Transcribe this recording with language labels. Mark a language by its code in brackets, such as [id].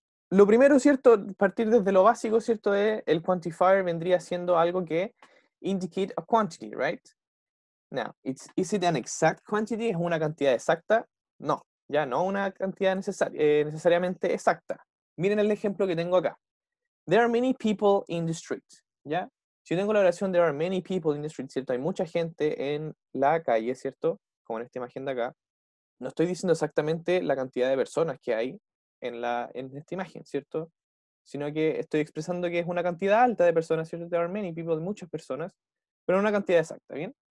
[es] Lo primero, ¿cierto? Partir desde lo básico, ¿cierto? El quantifier vendría siendo algo que [en] indicate a quantity, right? Now, is it an exact quantity? [es] ¿Es una cantidad exacta? No, ya no una cantidad necesariamente exacta. Miren el ejemplo que tengo acá. [en] There are many people in the street, ¿ya? [es] Si yo tengo la oración [en] there are many people in the street, ¿cierto? [es] Hay mucha gente en la calle, ¿cierto? Como en esta imagen de acá. No estoy diciendo exactamente la cantidad de personas que hay en esta imagen, ¿cierto? Sino que estoy expresando que es una cantidad alta de personas, ¿cierto? [en] There are many people, [es] muchas personas, pero no una cantidad exacta, ¿bien?